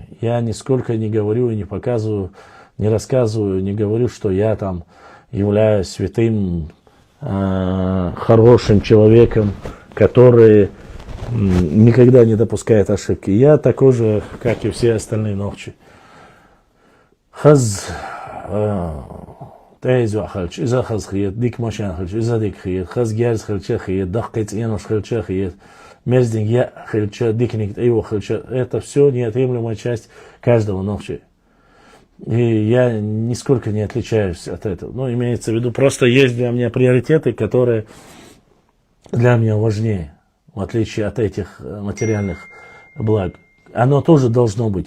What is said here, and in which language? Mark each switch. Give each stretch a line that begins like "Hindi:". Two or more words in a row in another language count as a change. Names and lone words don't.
Russian: Я нисколько не говорю и не показываю, не рассказываю, не говорю, что я там являюсь святым, хорошим человеком, который никогда не допускает ошибки. Я такой же, как и все остальные ногчи.
Chechen: Хаз тайзу халч, иза хаз хиет, дик машин халч, иза дик хиет, хаз гярз халча хиет, дахкайц янош халча хиет, мерздинг я халча, дикник эйво халча.
Russian: Это все неотъемлемая часть каждого ногчи. И я нисколько не отличаюсь от этого. Но имеется в виду, просто есть для меня приоритеты, которые для меня важнее, в отличие от этих материальных благ. Оно тоже должно быть.